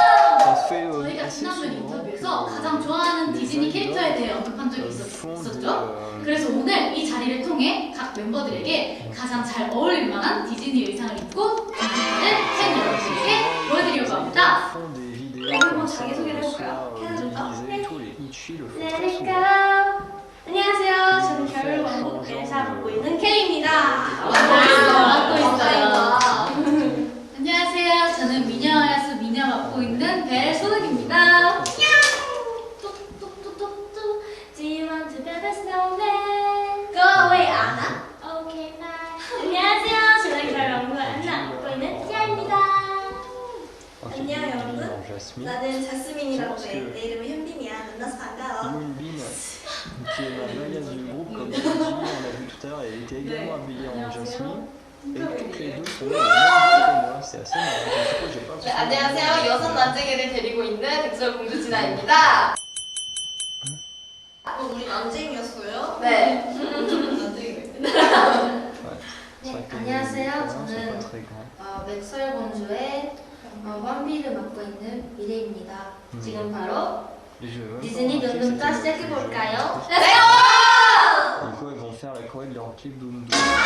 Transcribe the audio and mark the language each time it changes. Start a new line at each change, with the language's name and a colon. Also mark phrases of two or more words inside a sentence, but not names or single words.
Korean: 저희가 지난번 인터뷰에서 가장 좋아하는 디즈니 캐릭터에 대해 언급한 적이 있었죠? 그래서 오늘 이 자리를 통해 각 멤버들에게 가장 잘 어울릴 만한 디즈니 의상을 입고 둥둥타를 팬 여러분들께 보여드리려고 합니다. 한번 자기소개를 해볼까요? 캐나줄까? 네.
English: Let it go!
Korean: 안녕하세요. 저는 겨울 왕국 엘사 맡고 있는 켈리입니다. 맡고 있어요. 안녕하세요. 저는 미녀야수 미녀 맡고 있는 벨소득입니다. 뚝뚝뚝뚝뚝.
English: Do you want to build a snowman? Go away,
Korean: 아나.
English: Okay, bye.
Korean: 안녕하세요. 저는 겨울 왕국 안나 맡고 있는 티아입니다. 안녕 여러분. 나는 자스민이라고 해. 내 이름은 현빈이야. 만나서 반가워.
French: Qui est la maillasse du groupe, comme tu dis, on l'a vu tout à l'heure, elle était également habillée en jasmine. Et toutes les deux sont les mêmes que moi, c'est assez marrant. J'ai pas
Korean: 안녕하세요. 여섯 난쟁이를 데리고 있는 백설공주 진아입니다. 우리 난쟁이였어요? 네. 네, 안녕하세요. 저는 백설공주의 환비를 맡고 있는 미래입니다. 지금 바로 디즈니 둥둥타 시작해볼까요?
French: Du coup, elles vont faire la choré de leur clip Doom Doom.